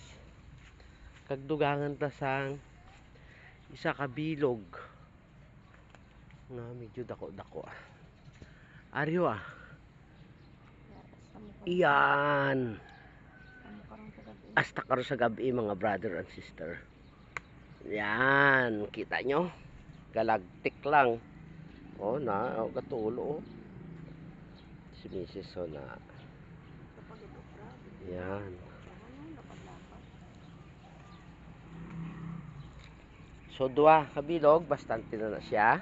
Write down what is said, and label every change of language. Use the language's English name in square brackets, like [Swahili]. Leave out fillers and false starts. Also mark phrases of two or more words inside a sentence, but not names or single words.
[Hiligaynon] Kag dugangan ta sang isa ka bilog. Na medyo dako-dako. Aryo ah. Iyan. Hasta karon sa gabi mga [English] brother and sister. [Filipino] Yan, kita nyo? Galagtik lang. [Hiligaynon] Oh, katulo oh. Si Mrs. oh na. Yan. So dua kabilog, bastante na siya.